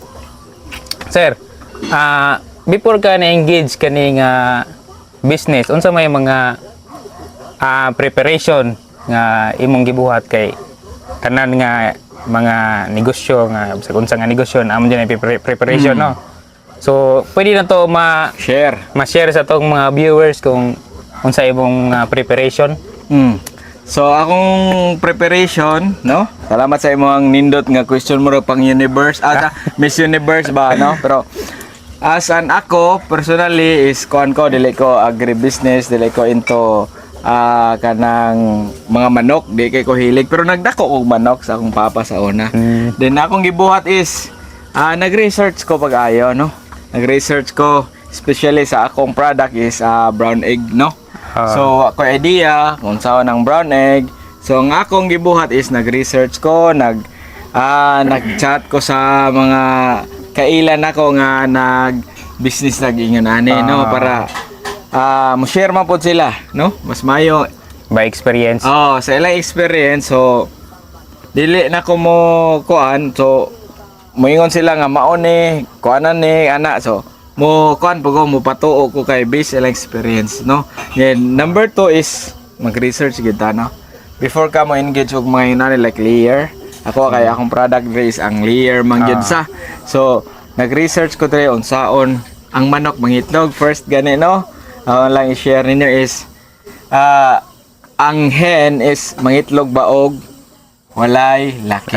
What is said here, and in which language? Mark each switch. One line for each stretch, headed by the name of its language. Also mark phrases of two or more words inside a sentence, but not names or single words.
Cebuano: Sir, before ka na-engage kani nga business, unsa may mga preparation nga imong gibuhat kay tanan nga mga negosyo nga sa unsa nga negosyo amo din preparation no. So pwede na to ma-share sa tong mga viewers kung unsa imong preparation. So akong preparation, no? Salamat sa imong nindot nga question mo pang universe, Miss Universe ba, no? Pero
English: as an
Cebuano: ako personally is kuan ko dili ko agribusiness, dili ko into kanang mga manok, di kay ko hilig pero nagdako og manok sa akong papa sa una. Then akong gibuhat is nag-research ko pag-ayo, no? Nag-research ko especially sa akong product is
English: brown egg,
Cebuano: no? So ako idea kung saan ang
English: brown egg.
Cebuano: So ang akong gibuhat is nag-research ko, nag-chat ko sa mga kailan ako nga nag-business nag-ingon ani, no? Para mo-share man po sila, no? Mas mayo
English: By experience.
Cebuano: sa ilang experience. So dili na ko mo kuan, so moingon sila nga maone kuanan ni ana, so mo kuan po ko mo patuo ko kay base ilang experience, no? Then number 2 is mag-research gid ta, no? Before ka mo engage og mga inani like layer, ako kay akong product is ang layer man gyud sa. So nag-research ko dre unsaon ang manok mangitlog first gani, no? Lang i-share ninyo is ang hen is mangitlog ba og walay laki.